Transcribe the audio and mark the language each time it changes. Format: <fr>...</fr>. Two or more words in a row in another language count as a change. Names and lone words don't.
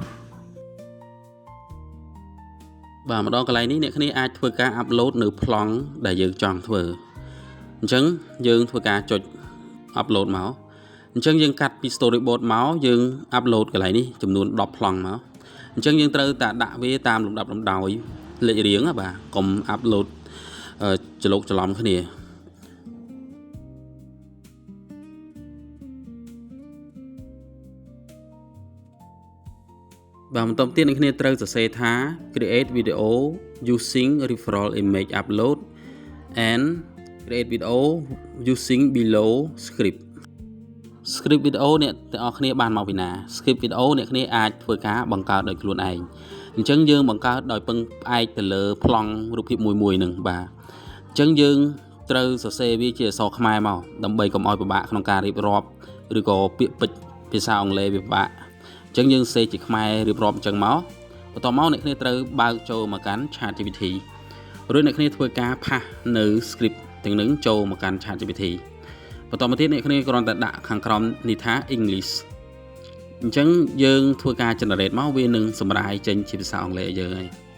<km>បាទម្ដងកន្លែងនេះអ្នកគ្នាអាចធ្វើការ upload នៅប្លង់ដែលយើងចង់ធ្វើអញ្ចឹងយើងធ្វើការចុចupload មកអញ្ចឹងយើងកាត់ពី storyboard មកយើង upload កន្លែងនេះចំនួន10ប្លង់មកអញ្ចឹងយើងត្រូវតែដាក់វាតាមលំដាប់លំដោយលេខរៀងបាទកុំ upload ច្រឡូកច្រឡំគ្នា បាទបន្តទៀតអ្នកគ្នាត្រូវសរសេរថា</km> <en>create video using referral image upload and create video using below script video</en> <km>អ្នកទាំងអស់គ្នាបានមកពីណា</km> <en>script video</en> <km>អ្នកគ្នាអាចធ្វើការបង្កើត ដោយខ្លួនឯងអញ្ចឹងយើងបង្កើតដោយពឹងផ្អែកទៅលើប្លង់រូបភាពមួយនឹងបាទអញ្ចឹងយើងត្រូវសរសេរវាជាអក្សរខ្មែរ មកដើម្បីកុំឲ្យពិបាកក្នុងការរៀបរាប់ឬក៏ពាក្យពេចន៍ភាសាអង់គ្លេសវាពិបាកអញ្ចឹងយើងសរសេរជាខ្មែររៀបរាប់អញ្ចឹងមកបន្ទាប់មកអ្នកគ្នាត្រូវបើកចូលមកកាន់ ChatGPT រួចអ្នកគ្នាធ្វើការផាសនៅ script ទាំងនឹងចូលមកកាន់ ChatGPT បន្តមកទៀតអ្នកគ្នាគ្រាន់តែដាក់ខាងក្រោមនេះថា English អញ្ចឹងយើងធ្វើការ generate មកវានឹងសម្រាយចេញជាភាសាអង់គ្លេសឲ្យយើងហើយ</km>